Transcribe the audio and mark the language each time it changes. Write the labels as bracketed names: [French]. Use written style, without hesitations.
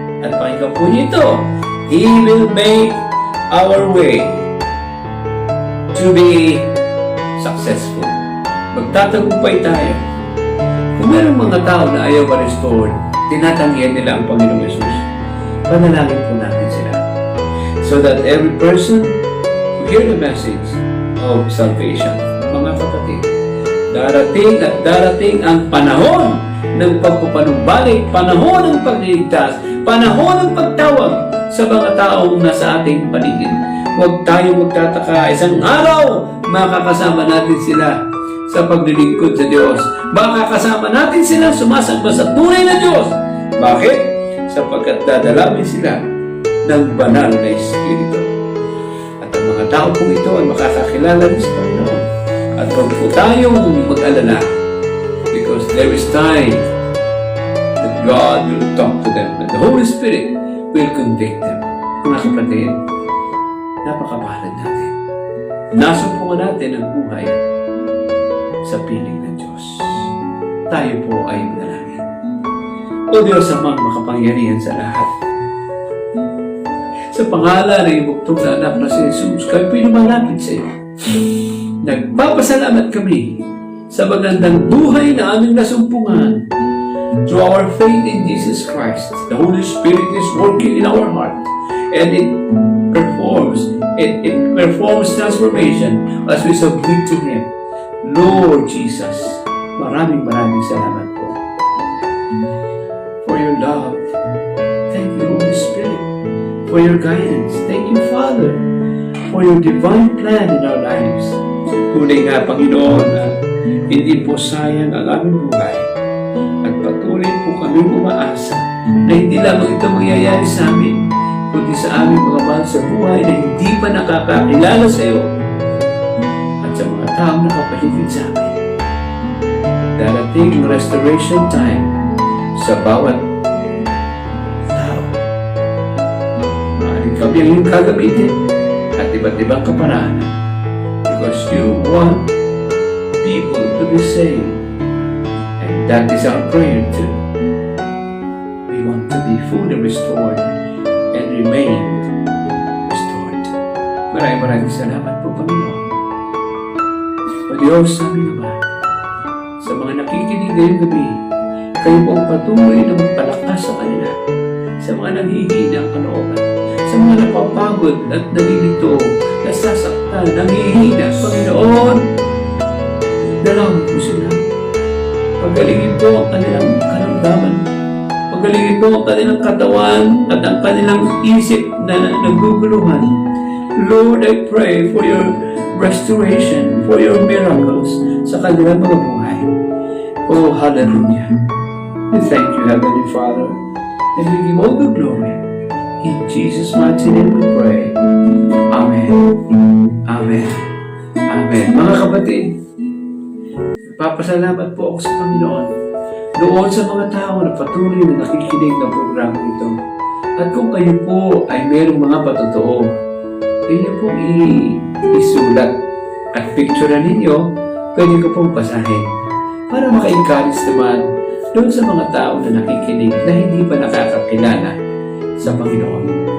[Filipino] At pakinggan po nito, [English] He will make our way to be successful. [Filipino] Magtatagumpay tayo. Kung mayroong mga tao na ayaw ma-restore, tinatanggihan nila ang Panginoong Yesus, panalangin po natin sila. [English] So that every person who hear the message of salvation, [Filipino] mga kapatid, darating at darating ang panahon ng pagpapanumbalik, panahon ng pagliligtas, panahon ng pagtawag sa mga taong nasa ating paligid. Huwag tayong magtataka, isang araw makakasama natin sila sa paglilingkod sa Diyos. Makakasama natin sila sumasamba sa tunay na Diyos. Bakit? Sapagkat dadalawin sila ng banal na Espiritu. At ang mga tao kong ito ay makakakilala din sa Panginoon. At huwag po tayong mag-alala [English] because there is time that God will talk to them and the Holy Spirit will convict them. [Filipino] Mga kapatid, napakapalad natin. Nasumpungan natin ang buhay sa piling ng Diyos. Tayo po ay manalangin. O Diyos amang makapangyarihan sa lahat, sa pangalan ng ibuktong na anak na si Jesus, kami pinumalapit sa iyo. Nagpapasalamat kami sa magandang buhay na aming nasumpungan. [English] Through our faith in Jesus Christ, the Holy Spirit is working in our heart, and it performs transformation as we submit to Him. [Filipino] Lord Jesus, maraming salamat po [English] for your love. Thank you, Holy Spirit, for your guidance. Thank you, Father, for your divine plan in our lives. [Filipino] Tunay nga, Panginoon, na hindi po sayang ang aming buhay. At patuloy po kami umaasa na hindi lamang ito mangyayari sa amin, kundi sa aming mga mahal sa buhay na hindi pa nakakakilala sa iyo at sa mga taong nakapaligid sa amin. Darating ang restoration time sa bawat tao. Maaaring kami ang iyong gagamitin at iba't ibang kaparaanan [English] because you want people to be saved. And that is our prayer too. We want to be fully restored and remain restored. [Filipino] Maraming salamat po, Panginoon. O Diyos, aming Ama, sa mga nakikinig ngayong gabi, kayo po ang patuloy na magpalakas sa kanila, sa mga nanghihina ang kalooban, sa mga napapagod at nalilito, nasasaktan, nanghihina, Panginoon, dalawin po sila. Pagalingin po ang kanilang karamdaman. Pagalingin po ang kanilang katawan at ang kanilang isip na naguguluhan. [English] Lord, I pray for your restoration, for your miracles [Filipino] sa kanilang mga buhay. [English] Oh, hallelujah. We thank you, Heavenly Father, and we give all the glory. In Jesus' mighty name we pray. Amen. Amen. Amen. [Filipino] Mga kapatid, nagpapasalamat po ako sa Panginoon doon sa mga tao na patuloy na nakikinig ng programa ito. At kung kayo po ay mayroong mga patotoo, inyo pong isulat at picturean ninyo, pwede ko pong basahin para maka-encourage naman doon sa mga tao na nakikinig na hindi pa nakakakilala sa Panginoon.